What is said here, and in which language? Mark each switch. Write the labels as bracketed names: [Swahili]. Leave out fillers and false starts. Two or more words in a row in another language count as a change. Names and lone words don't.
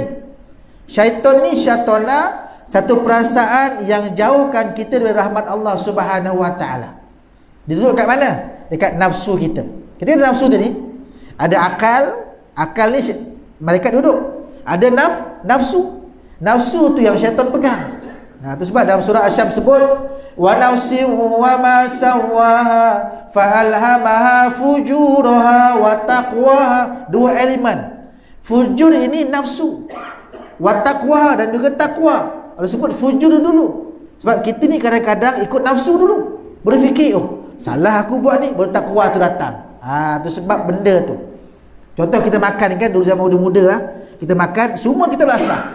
[Malay] Syaitan ni syatona, satu perasaan yang jauhkan kita dari rahmat Allah [Arabic] سبحانه وتعالى. [Malay] Dia duduk kat mana? Dekat nafsu kita. Kita ada nafsu tadi, ada akal ni malaikat duduk. Ada nafsu tu yang syaitan pegang. Nah, tu sebab dalam surah Asy-Syams sebut [Arabic] ونفس وما سواها فألهمها فجورها وتقواها. [Malay] Dua elemen. Fujur ini nafsu, [Arabic] وتقواها [Malay] dan juga takwa. Kalau sebut fujur dulu, sebab kita ni kadang-kadang ikut nafsu dulu, berfikir salah aku buat ni, baru takwa tu datang. Tu sebab benda tu. Contoh kita makan kan, dulu zaman muda-muda lah, kita makan, semua kita belasah.